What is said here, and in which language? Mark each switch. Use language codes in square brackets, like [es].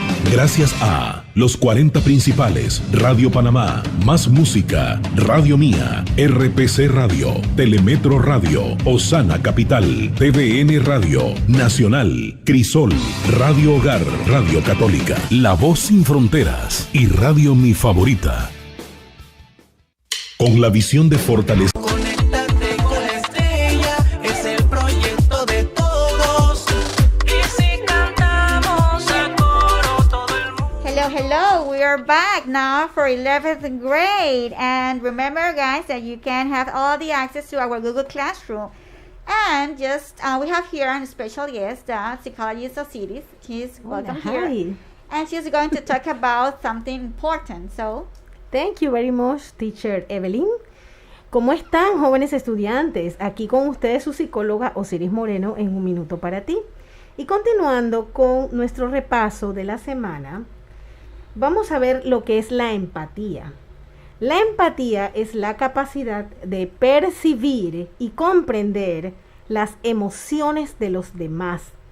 [es] Gracias a los 40 principales, Radio Panamá, Más Música, Radio Mía, RPC Radio, Telemetro Radio, Osana Capital, TVN Radio, Nacional, Crisol, Radio Hogar, Radio Católica, La Voz Sin Fronteras y Radio Mi Favorita. Con la visión de fortalecer. Conéctate con la estrella, es el proyecto de todos. Y si cantamos a coro todo el mundo. [en] Hello, we are back now for 11th grade. And remember, guys, that you can have all the access to our Google Classroom. And just we have here a special guest, the psychologist of cities. She's welcome Hi. here, and she's going to talk about something important. So, Thank you very much, teacher Evelyn. [es] ¿Cómo están, jóvenes estudiantes? Aquí con ustedes su psicóloga Osiris Moreno en un minuto para ti. Y continuando con nuestro repaso de la semana, vamos a ver lo que es la empatía. La empatía es la capacidad de percibir y comprender las emociones de los demás.